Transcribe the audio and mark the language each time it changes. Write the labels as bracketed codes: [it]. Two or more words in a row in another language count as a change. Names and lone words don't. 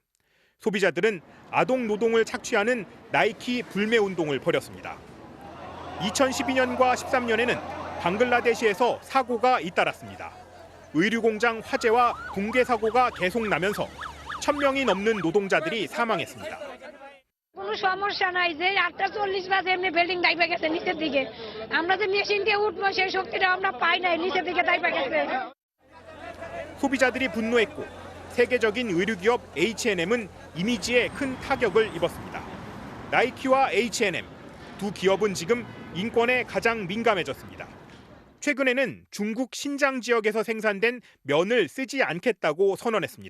[ko] 소비자들은 아동 노동을 착취하는 나이키 불매 운동을 벌였습니다. 2012년과 13년에는 방글라데시에서 사고가 잇따랐습니다. 의류 공장 화재와 붕괴 사고가 계속 나면서 1000명이 넘는 노동자들이 사망했습니다. [bn] কোনো সমস্যা নাই যে 8:40 বাজে এমনি বিল্ডিং দাইবা গেছে নিচের দিকে আমরা যে মেশিন দিয়ে উঠবো সেই শক্তিটা আমরা পাই নাই নিচের দিকে দাইবা গেছে. [ko] 소비자들이 분노했고 세계적인 의류 기업 H&M은 이미지에 큰 타격을 입었습니다. 나이키와 H&M 두 기업은 지금 인권에 가장 민감해졌습니다. 최근에는 중국 신장 지역에서 생산된 면을 쓰지 않겠다고 선언했습니다.